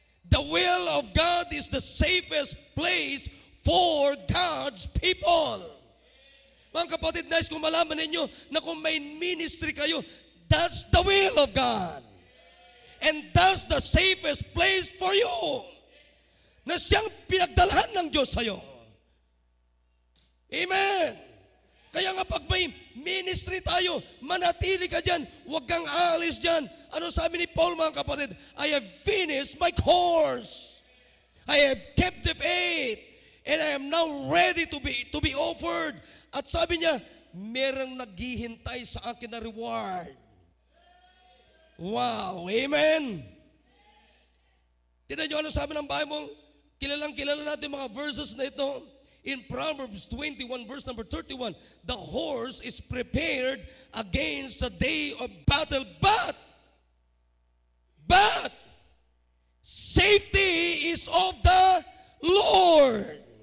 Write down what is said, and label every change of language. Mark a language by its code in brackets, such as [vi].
[en] The will of God is the safest place for God's people. [tl] Mga kapatid, nais kong malaman ninyo na kung may ministry kayo, [en] that's the will of God. And that's the safest place for you. [tl] Na siyang pinagdalhan ng Diyos sa'yo. Amen. Kaya nga pag may ministry tayo, manatili ka dyan, huwag kang aalis dyan. Ano sabi ni Paul, mga kapatid? [en] I have finished my course. I have kept the faith. And I am now ready to be offered. [tl] At sabi niya, merong naghihintay sa akin na reward. Wow, amen. Tignan niyo ano sabi ng Bible? Kilala natin mga verses na ito. [en] In Proverbs 21 verse number 31, the horse is prepared against the day of battle, but safety is of the Lord.